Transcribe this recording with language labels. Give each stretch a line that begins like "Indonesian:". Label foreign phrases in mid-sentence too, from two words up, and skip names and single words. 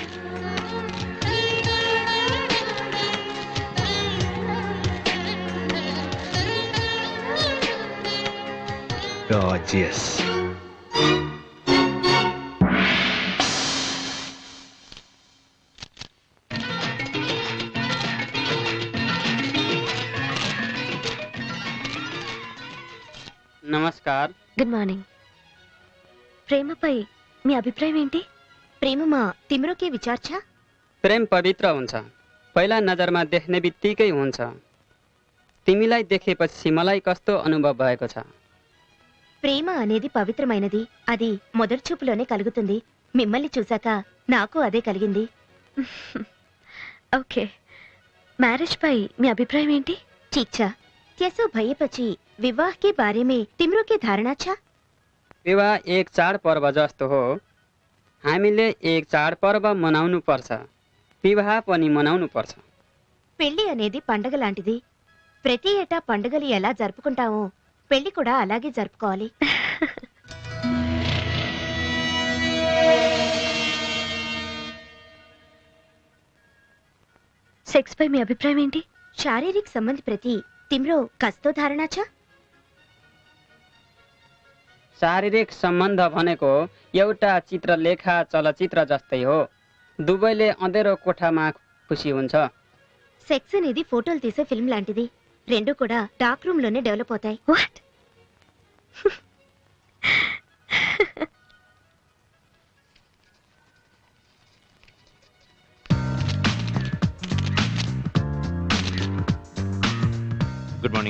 English: Gorgeous.
Telugu: నమస్కార్.
English: Good morning.
Telugu: ప్రేమపై మీ అభిప్రాయం ఏంటి?
Nepali: प्रेम मा तिम्रो के विचार छ? प्रेम पवित्र हुन्छ, पहिला नजरमा देख्ने बित्तिकै हुन्छ। तिमीलाई देखेपछि मलाई कस्तो अनुभव भएको छ?
Telugu: ప్రేమ అనేది పవిత్రమైనది. అది మొదటి చూపులోనే కలుగుతుంది. మిమ్మల్ని చూశాక నాకు అదే కలిగింది. ఓకే, మ్యారేజ్ పై మీ అభిప్రాయం ఏంటి?
Nepali: ठीक त्यसो भएपछि विवाह
Hindi: के बारे में
Nepali: तिम्रो के धारणा छ? विवाह एक चाडपर्व जस्तो हो। हामीले एक चाडपर्व मनाउनु पर्छ, विवाह पनि मनाउनु पर्छ।
Telugu: పెళ్లి అనేది పండగ లాంటిది. ప్రతి ఏటా పండుగలు ఎలా జరుపుకుంటామో పెళ్లి కూడా అలాగే జరుపుకోవాలి. సెక్స్ పై మీ అభిప్రాయం ఏంటి?
Nepali: शारीरिक सम्बन्ध प्रति तिम्रो कस्तो धारणा छ? शारीरिक सम्बन्ध भनेको एउटा चित्रलेखा चलचित्र जस्तै हो। दुवैले अँधेरो कोठामा खुसी हुन्छ।
Telugu: సెక్స్ అనేది ఫోటోలు తీసే ఫిల్మ్ లాంటిది. రెండు కూడా
English: dark room
Telugu: లోనే డెవలప్ అవుతాయి. వాట్?
English: Good morning.